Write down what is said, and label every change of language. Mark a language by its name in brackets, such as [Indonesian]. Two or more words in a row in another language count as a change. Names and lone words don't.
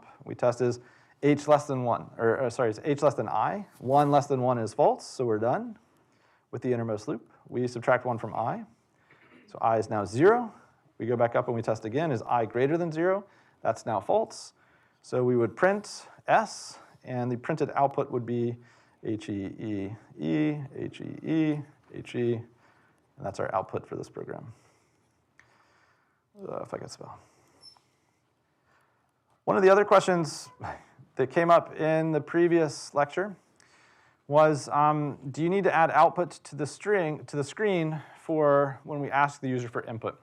[English] We test is h less than 1, or sorry, it's h less than I. 1 less than 1 is false, so we're done with the innermost loop. We subtract 1 from I, so I is now 0. We go back up and we test again, is I greater than 0? That's now false. So we would print s, and the printed output would be h, e, e, e, h, e, e, h, e, and that's our output for this program. If I can spell. One of the other questions that came up in the previous lecture was, do you need to add output to the screen for when we ask the user for input?